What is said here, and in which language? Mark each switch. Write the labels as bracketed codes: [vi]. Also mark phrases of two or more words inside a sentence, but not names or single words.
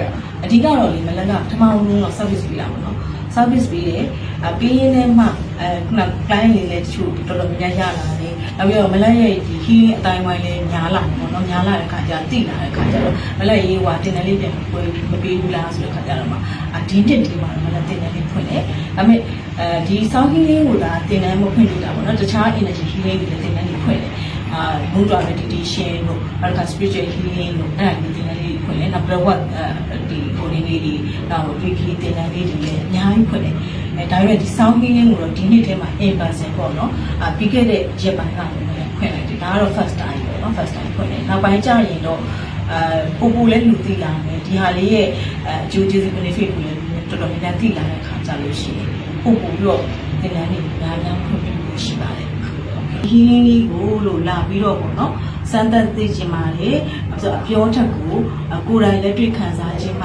[my] အဓိကတော့လေမလကပထမဦးတော့ service ပေးလာမှာနော် service ပေးတယ်ပြီးရင်လည်းမှခုန client လေးလည်းတချို့တော်တော်များများရလာတယ်နောက်ပြီးတော့မလရဲ့ဒီ healing အတိုင်းဝိုင်းလည်းများလာတယ်ပေါ့နော်များလာတဲ့ခါကျတိလာတဲ့ခါကျတော့မလရေးဟွာတင်နန်းလေးပြန်ပွဲမပေးဘူးလားဆိုတဲ့ခါကျတော့မှဒီနှစ်ဒီမှာမလတင်နန်းလေးဖွင့်တယ်ဒါပေမဲ့ဒီ [en] sound healing [my] ကိုဒါတင်နန်းမ ဖွင့်လို့တာပေါ့နော်တခြား [en] energy healing [my] တွေလည်းတင်နန်းလေးဖွင့်တယ် [en] mood meditation [my] တို့နောက်တစ်ခါ [en] spiritual healing [my] တို့အဲ့ဒါတွေတင်နန်းလေးဖွင့်တယ်နောက် [en] blood work [my] ဒီဟိုလေးတွေနောက် weekly တင်နန်းလေးတွေလည်းအများကြီးဖွင့်တယ်ဒါပေမဲ့ဒီ [en] sound healing [my] ကိုတော့ဒီနေ့ထဲမှာ [en] in person [my] ပေါ့နော်ပြီးခဲ့တဲ့ရက်ပိုင်းကလည်းဖွင့်လိုက် တယ်ဒါကတော့ [en] first time [my] ပေါ့နော် [en] first time [my] ဖွင့်တယ်နောက်ပိုင်းကျရင်တော့ပို့ပို့လည်းလူသိလာမယ်ဒီဟာလေးရဲ့အကျိုးကျေးဇူး benefit ကိုလည်းတော်တော်များများသိလာတဲ့အခါကျလို့ရှိရင်ပို့ပို့ပြီးတော့သင်တ န်းတွေများများဖွင့်ပြလို့ရှိပါတယ် healing လေးကိုလို့လာပြီးတော့ပေါ့နော်စမ်းသပ်သိချင်ပါတယ်ဆိုတော့အပြောချက်ကိုကိုယ်တိုင်လက်တွေ့ခံစားခြင်းမှ